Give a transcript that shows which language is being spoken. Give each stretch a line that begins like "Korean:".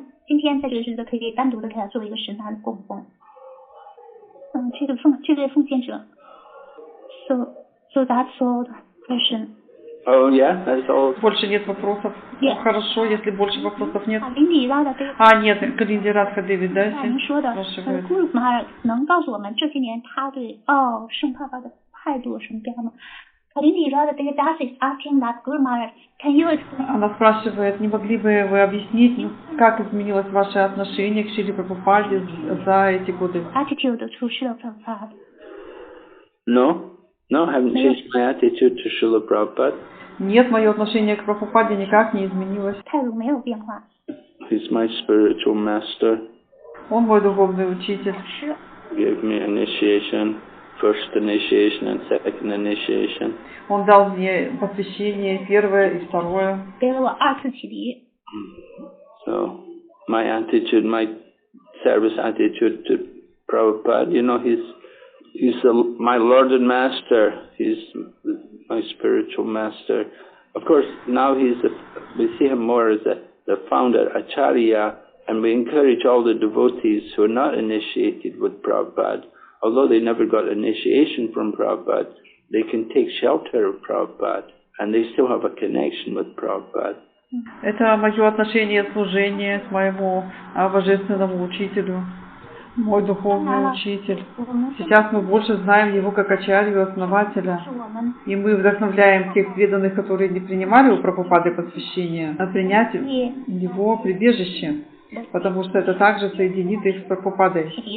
Chinese: 今天在这个日子可以单独的给他做一个神坛供奉。这位奉献者。
English: So that's all the question. Oh yeah, that's all.
Russian: Больше нет вопросов.
English: Yeah.
Russian: Хорошо, если больше вопросов нет. Нет, Галинди Радха Деви, да?
Chinese: 您说的Guru Maharaj能告诉我们这些年他对圣帕帕的态度有什么变化吗？
English: Галинди Радха Деви is asking that Guru Maharaj, can you explain?
Russian: Она спрашивает, не могли бы вы объяснить, как изменилось ваше отношение к Шриле Прабхупаде за эти годы?
English: Attitude to Srila Prabhupada. No, I haven't changed my attitude to Srila Prabhupada.
Russian: Нет, мое отношение к Прабхупаде никак не изменилось.
Chinese: 态度没有变化。
English: He's my spiritual master.
Russian: Он мой духовный учитель.
English: Gave me initiation, first initiation and second initiation.
Russian: Он дал мне посвящение первое и второе.
Chinese: 给了我2次启迪。
English: So my attitude, my service attitude to Prabhupada, you know, he's my Lord and Master. He's my spiritual master. Of course, now we see him more as the founder, Acharya, and we encourage all the devotees who are not initiated with Prabhupada, although they never got initiation from Prabhupada, they can take shelter of Prabhupada, and they still have a connection with Prabhupada.
Russian: Это мое отношение служения к моему божественному учителю. Мой духовный учитель. Сейчас мы больше знаем его как Ачарью, основателя. И мы вдохновляем тех преданных, которые не принимали у Прабхупады посвящения, а принять его прибежище, потому что это также соединит их с Прабхупадой.